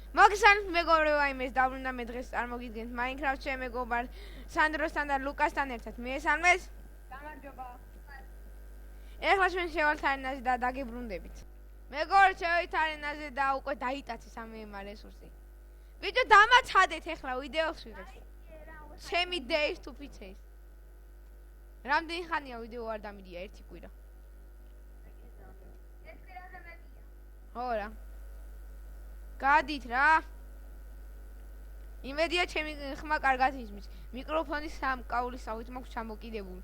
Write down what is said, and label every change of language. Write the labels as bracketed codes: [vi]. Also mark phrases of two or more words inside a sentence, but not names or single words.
[ka] მოგესალმებით მეგობრებო, იმეს დაბრუნდა მე დღეს წარმოგიდგენთ Minecraft-ში მეგობარ სანდროსთან და ლუკასთან ერთად. მიესალმეთ? გამარჯობა. ეხლა ჩვენ შევალთ არენაზე და დაგებრუნდებით. მეგობრებო, შევით არენაზე და უკვე დაიტაცეს ამ რესურსი. ვიდეო დამაცადეთ ეხლა ვიდეოს ვიღებთ. ჩემი [en] days to pizza. [ka] რამდენი ხანია ვიდეო არ დამიდია? ერთი კვირა. ეს კვირაზე მეტია. ხო რა. გადით რა. იმედია ჩემი ხმა კარგად ისმის. მიკროფონი სამკაულისავით მაქვს ჩამოკიდებული.